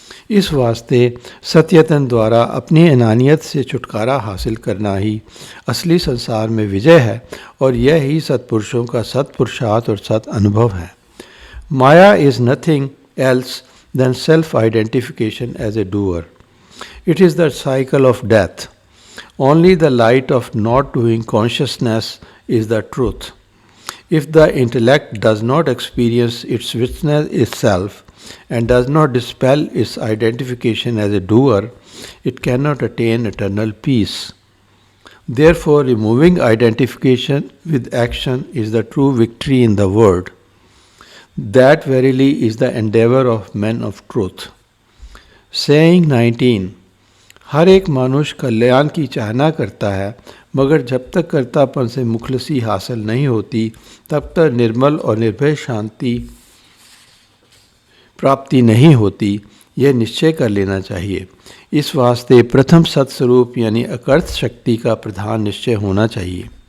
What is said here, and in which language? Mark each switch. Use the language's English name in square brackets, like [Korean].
[Hindi] इस वास्ते सत्यतन द्वारा अपनी अनानियत से छुटकारा हासिल करना ही असली संसार में विजय है, और यह ही सत्पुरुषों का सत्पुरुषार्थ और सत अनुभव है। [English] Maya is nothing else than self identification as a doer. It is the cycle of death. Only the light of not doing consciousness is the truth. If the intellect does not experience its witness itself and does not dispel its identification as a doer, it cannot attain eternal peace. Therefore, removing identification with action is the true victory in the world. That verily is the endeavor of men of truth. Saying 19. [Hindi] हर एक मनुष्य कल्याण की चाहना करता है, मगर जब तक कर्तापन से मुखलसी हासिल नहीं होती, तब तक निर्मल और निर्भय शांति प्राप्ति नहीं होती। यह निश्चय कर लेना चाहिए। इस वास्ते प्रथम सत्स्वरूप यानी अकर्त शक्ति का प्रधान निश्चय होना चाहिए।